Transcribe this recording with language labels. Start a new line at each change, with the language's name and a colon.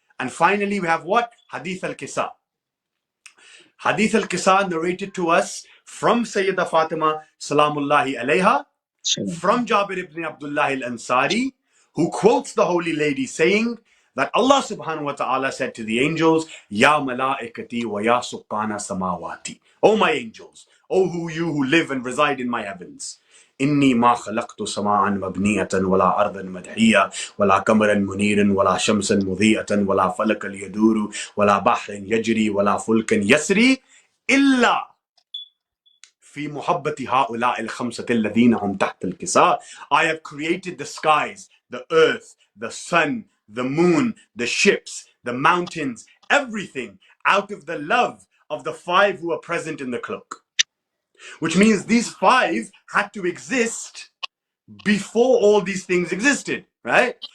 English: And finally we have what? Hadith al-Kisa. Hadith al-Kisa narrated to us from Sayyidah Fatima salamullahi alayha, from Jabir ibn Abdullah al-Ansari, who quotes the Holy Lady saying that Allah subhanahu wa ta'ala said to the angels,
Arabic: Ya malaikati wa ya suqana samawati.
English: O my angels, O you who live and reside in my heavens.
Arabic: إني ما خلقت سماء مبنية ولا أرضا مدحية ولا قمرا منيرا ولا شمسا مضيئة ولا فلكا يدور ولا بحر يجري ولا فلكا يسري إلا في محبة هؤلاء الخمسة الذين هم تحت الكساء.
English: I have created the skies, the earth, the sun, the moon, the ships, the mountains, everything out of the love of the five who are present in the cloak. Which means these five had to exist before all these things existed, right?